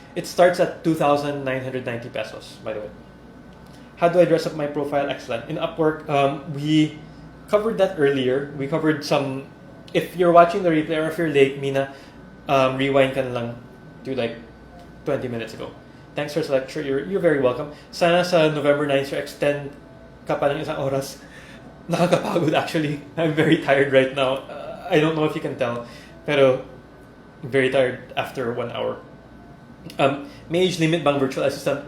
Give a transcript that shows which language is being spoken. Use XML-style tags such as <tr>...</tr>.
<en>It starts at 2,990 pesos, by the way. How do I dress up my profile? Excellent. In Upwork, we covered that earlier. We covered some. If you're watching the replay or if you're late, Mina, rewind</en> <tl>ka na lang</tl> <en>to like 20 minutes ago. Thanks for the lecture. You're very welcome.</en> <tl>Sana sa November 9, sir, extend ka pa ng isang oras.</tl> <en>Nakakapagod actually. I'm very tired right now. I don't know if you can tell, pero very tired after 1 hour.</en> <tl>May age limit bang virtual assistant?</tl>